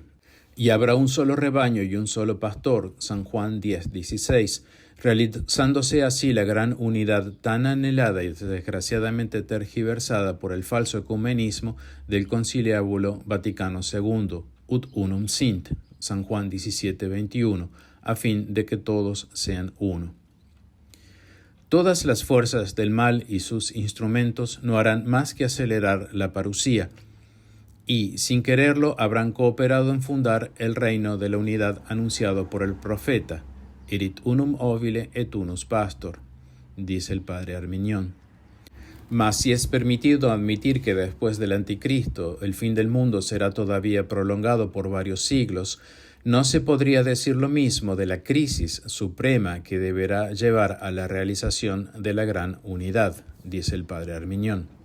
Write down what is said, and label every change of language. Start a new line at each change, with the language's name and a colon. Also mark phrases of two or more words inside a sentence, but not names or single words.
Spanish: Y habrá un solo rebaño y un solo pastor, San Juan 10:16, realizándose así la gran unidad tan anhelada y desgraciadamente tergiversada por el falso ecumenismo del Conciliábulo Vaticano II, Ut Unum Sint, San Juan 17:21, a fin de que todos sean uno. Todas las fuerzas del mal y sus instrumentos no harán más que acelerar la parusía, y, sin quererlo, habrán cooperado en fundar el reino de la unidad anunciado por el profeta,
Latin: erit unum ovile et unus pastor,
Spanish: dice el padre Arminión. Mas si es permitido admitir que después del anticristo el fin del mundo será todavía prolongado por varios siglos, no se podría decir lo mismo de la crisis suprema que deberá llevar a la realización de la gran unidad, dice el padre Arminión.